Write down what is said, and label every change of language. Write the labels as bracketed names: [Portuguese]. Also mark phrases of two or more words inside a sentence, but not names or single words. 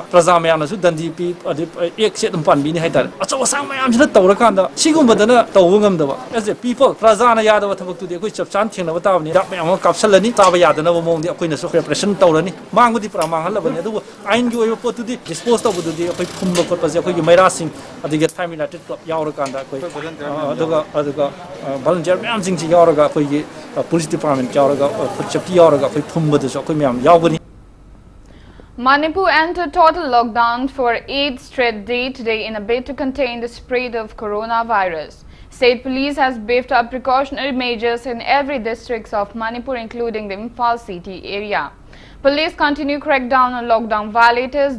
[Manipuri] ꯄ꯭ꯔꯖꯥ ꯃꯌꯥꯝꯅꯁꯨ ꯗꯟꯗꯤ ꯄꯤ ꯑꯦꯛꯁꯦ ꯑꯗꯨꯝ ꯄꯥꯟꯕꯤꯅꯤ ꯍꯥꯏꯇꯥꯔꯦ ꯑꯆꯧ ꯑꯁꯥꯡ ꯃꯌꯥꯝꯁꯤꯅ ꯇꯧꯔꯀꯥꯟꯗ ꯁꯤꯒꯨꯝꯕꯗꯅ ꯇꯧꯕ ꯉꯝꯗꯕ ꯑꯦꯁ ꯑꯦ ꯄꯤꯄꯜ ꯄ꯭ꯔꯖꯥꯅ ꯌꯥꯗꯕ ꯊꯕꯛꯇꯨꯗꯤ ꯑꯩꯈꯣꯏ ꯆꯞ ꯆꯥꯅ ꯊꯦꯡꯅꯕ ꯇꯥꯕꯅꯤ ꯍꯤꯗꯥꯛ ꯃꯌꯥꯝ ꯑꯃ ꯀꯥꯞꯁꯜꯂꯅꯤ ꯆꯥꯕ ꯌꯥꯗꯅꯕ ꯃꯑꯣꯡꯗꯤ ꯑꯩꯈꯣꯏꯅꯁꯨ ꯄ꯭ꯔꯦꯄꯔꯦꯁꯟ ꯇꯧꯔꯅꯤ ꯃꯥꯡꯕꯗꯤ ꯄꯨꯔꯥ ꯃꯥꯡꯍꯜꯂꯕꯅꯤ ꯑꯗꯨꯕꯨ ꯑꯥꯏꯟꯒꯤ ꯑꯣꯏꯕ ꯄꯣꯠꯇꯨꯗꯤ ꯗꯤꯁꯄꯣꯖ ꯇꯧꯕꯗꯨꯗꯤ ꯑꯩꯈꯣꯏ ꯐꯨꯝꯕ ꯈꯣꯠꯄꯁꯦ ꯑꯩꯈꯣꯏꯒꯤ ꯃꯩꯔꯥꯁꯤꯡ ꯑꯗꯒꯤ ꯊꯥꯏꯃꯤꯅꯥꯇꯤꯛ ꯀ꯭ꯂꯕ ꯌꯥꯎꯔꯀꯥꯟꯗ ꯑꯩꯈꯣꯏ ꯑꯗꯨꯒ ꯚꯣꯂꯨꯟꯇꯤꯌꯔ ꯃꯌꯥꯝꯁꯤꯡꯁꯤ ꯌꯥꯎꯔꯒ ꯑꯩꯈꯣꯏꯒꯤ [English] police department [Manipuri] ꯌꯥꯎꯔꯒ [English] food safety [Manipuri] ꯌꯥꯎꯔꯒ ꯑꯩꯈꯣꯏ ꯐꯨꯝꯕꯗꯁꯨ ꯑꯩꯈꯣই ꯃꯌꯥꯝ ꯌꯥꯎꯒꯅꯤ. [English] Manipur entered total lockdown for 8th straight day today in a bid to contain the spread of coronavirus. State police has beefed up precautionary measures in every district of Manipur, including the Imphal city area. Police continue crackdown on lockdown violators.